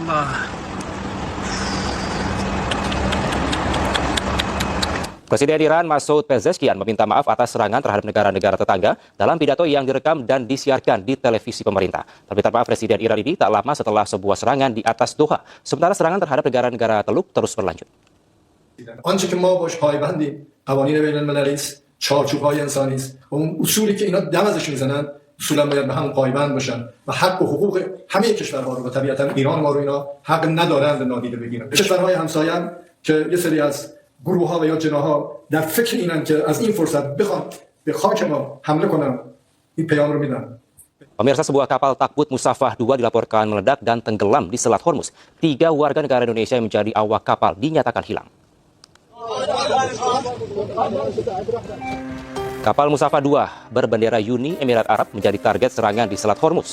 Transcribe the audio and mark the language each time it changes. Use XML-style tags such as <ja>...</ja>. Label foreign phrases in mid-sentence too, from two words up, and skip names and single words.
<id>Presiden Iran Masoud Pezeshkian meminta maaf atas serangan terhadap negara-negara tetangga dalam pidato yang direkam dan disiarkan di televisi pemerintah. Permintaan maaf Presiden Iran ini tak lama setelah sebuah serangan di atas Doha, sementara serangan terhadap negara-negara Teluk terus berlanjut.</id> <fa>آنچه که ما باش پایبندیم قوانین بین المللی است، چارچوب‌های انسانی است و اون اصولی که اینا دم ازش میزنن اصولا باید به هم پایبند باشن و حق و حقوق همه کشورها رو و طبیعتا ایران ما رو اینا حق ندارند نادیده بگیرن. کشورهای همسایه هم که یه سری از گروه‌ها و یا جناح‌ها در فکر اینن که از این فرصت بخوان به خاک ما حمله کنن، این پیام رو میدن.</fa> <id>Pemirsa, sebuah kapal takbut Musafah 2 dilaporkan meledak dan tenggelam di Selat Hormuz. 3 warga negara Indonesia yang menjadi awak kapal dinyatakan hilang. Kapal Musafah 2 berbendera Uni Emirat Arab menjadi target serangan di Selat Hormuz.</id>